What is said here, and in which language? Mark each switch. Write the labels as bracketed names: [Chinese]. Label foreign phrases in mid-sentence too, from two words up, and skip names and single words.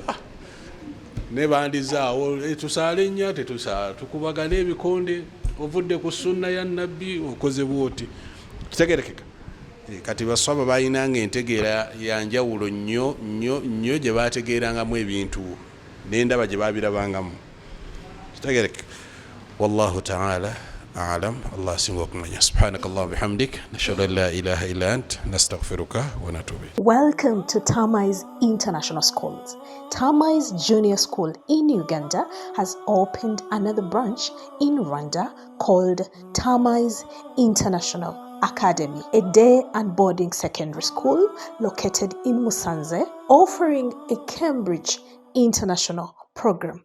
[Ganda] Ne bandizaawo tusaale nnya tetusaala, tukubagana ebikonde, ovudde ku sunna ya nabbi okoze bwoti. Kitegerekeka. Kati baswaba baayinanga entegeera ya njawulo nnyo gye baategeerangamu ebintu n'endaba gye baabirabangamu. Kitegerekeka. [Arabic] والله تعالى أعلم. [Ganda] Allah asinga okumanya. [Arabic] سبحانك اللهم وبحمدك نشهد أن لا إله إلا أنت نستغفرك ونتوب إليك. [English] Welcome to Tamai's International Schools. Tamai's Junior School in Uganda has opened another branch in Rwanda called Tamai's International Academy, a day and boarding secondary school located in Musanze, offering a Cambridge International program.